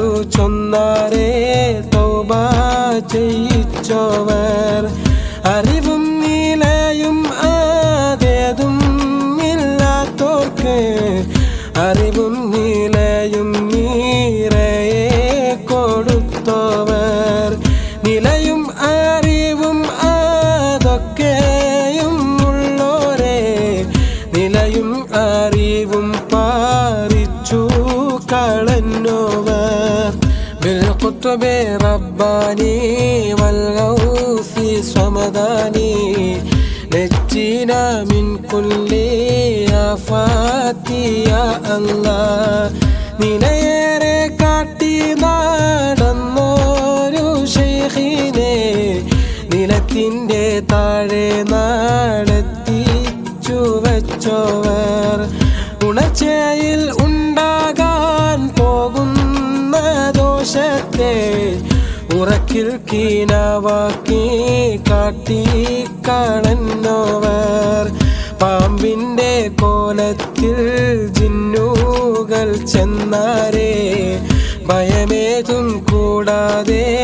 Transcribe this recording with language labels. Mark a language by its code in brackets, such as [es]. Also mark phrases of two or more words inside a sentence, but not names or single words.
[ml] ചൊന്നാരേ തൗബ ചെയ്യിച്ചോവർ അറിവും നിലയും ആദേതും ഇല്ലാത്തോർക്ക് അറിവും നിലയും നീറയെ കൊടുത്തോവർ നിലയും അറിവും അതൊക്കെയും ഉള്ളോരെ നിലയും അറിവും പാറിച്ചു [ar] കളഞ്ഞോവർ بالقطب رباني والغوث صمداني نجينا من كل آفات يا الله [ml] നിലയേറെ കാട്ടി നടന്നോരു ശൈഖിനെ നിലത്തിൻ്റെ താഴെ നടത്തിച്ചു വച്ചോവർ ഉണർച്ചയിൽ ഉണ്ടാകാൻ പോകുന്ന ദോഷത്തെ ഉറക്കിൽ കീനവാക്കി കാട്ടി കളഞ്ഞോവർ പാമ്പിൻ്റെ കോലത്തിൽ ജിന്നുകൾ ചെന്നാരേ ഭയമേതും കൂടാതെ